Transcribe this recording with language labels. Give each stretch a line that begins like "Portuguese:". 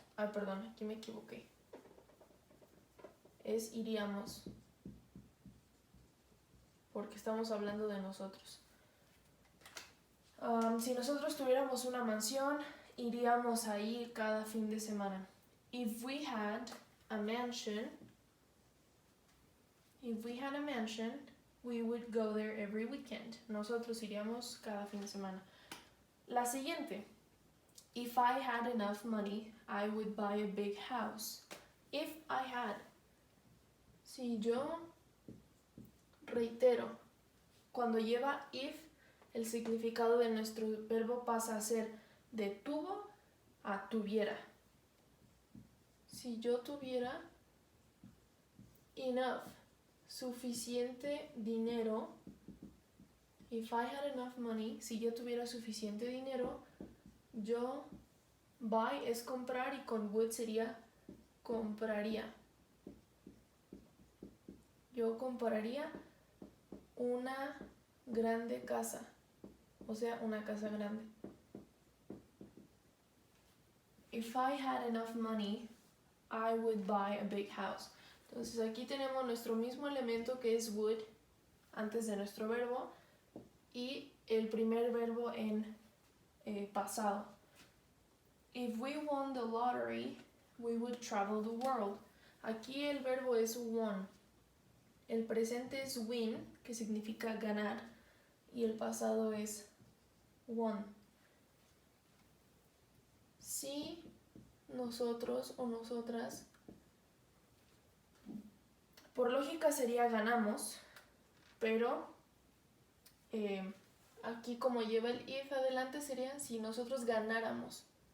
Spanish: Ah, perdón, aquí me equivoqué. Es iríamos. Porque estamos hablando de nosotros. Si nosotros tuviéramos una mansión, iríamos ahí cada fin de semana.
English: If we had a mansion, we would go there every weekend.
Spanish: Nosotros iríamos cada fin de semana. La siguiente.
English: If I had enough money, I would buy a big house. If I had.
Spanish: Si yo, reitero, cuando lleva if, el significado de nuestro verbo pasa a ser de tuvo a tuviera. Si yo tuviera enough, suficiente dinero,
English: if I had enough money,
Spanish: si yo tuviera suficiente dinero, yo, buy es comprar y con would sería compraría. Yo compraría una grande casa, o sea, una casa grande.
English: If I had enough money, I would buy a big house.
Spanish: Entonces aquí tenemos nuestro mismo elemento que es would antes de nuestro verbo y el primer verbo en pasado.
English: If we won the lottery, we would travel the world.
Spanish: Aquí el verbo es won. El presente es win, que significa ganar, y el pasado es won. Si nosotros o nosotras, por lógica sería ganamos, pero aquí como lleva el if adelante sería si nosotros ganáramos.